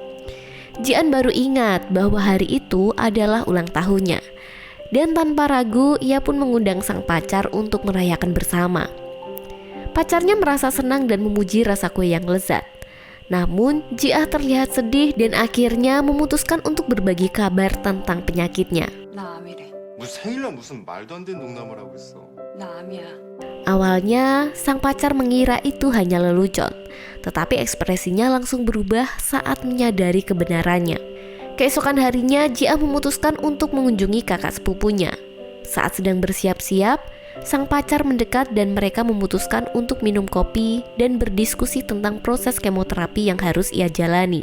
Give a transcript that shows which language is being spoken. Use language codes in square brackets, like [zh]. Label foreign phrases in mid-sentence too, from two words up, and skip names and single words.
[id] Ji Ah baru ingat bahwa hari itu adalah ulang tahunnya. Dan tanpa ragu, ia pun mengundang sang pacar untuk merayakan bersama. Pacarnya merasa senang dan memuji rasa kue yang lezat. Namun, Ji Ah terlihat sedih dan akhirnya memutuskan untuk berbagi kabar tentang penyakitnya. [ko] 나 암이래. 무슨 생일날 무슨 말도 안 되는 농담을 하고 있어. 나 암이야. [id] Awalnya, sang pacar mengira itu hanya lelucon, tetapi ekspresinya langsung berubah saat menyadari kebenarannya. Keesokan harinya, Ji Ah memutuskan untuk mengunjungi kakak sepupunya. Saat sedang bersiap-siap, Sang pacar mendekat dan mereka memutuskan untuk minum kopi dan berdiskusi tentang proses kemoterapi yang harus ia jalani.